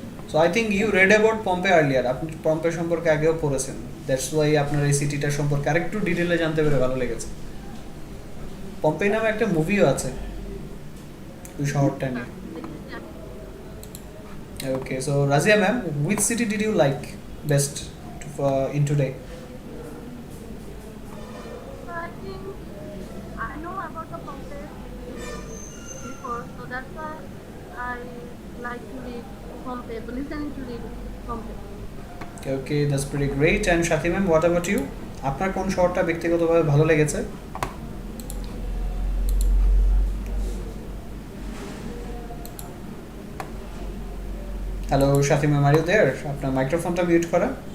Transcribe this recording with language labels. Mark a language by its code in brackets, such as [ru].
[en] so I think you read about Pompeii earlier, [bn] আপনি Pompey সম্পর্কে আগেও পড়েছেন, [en] that's why [bn] আপনার এই সিটিটার সম্পর্কে আরেকটু ডিটেলে জানতে পেরে ভালো লেগেছে। পম্পে নামে একটা মুভিও আছে ওই শহরটা নিয়ে। [en] Okay, so Razia ma'am, which city did you like best in today? So I think I know about the Pompeii before, so that's why I like to read Pompeii, listening to read Pompeii. Okay, that's pretty great. And Sathi ma'am, what about you? [bn] আপনার কোন শহরটা ব্যক্তিগতভাবে ভালো লেগেছে? [en] Hello Sathi ma'am, are you there? [bn] আপনার মাইক্রোফোনটা mute করা।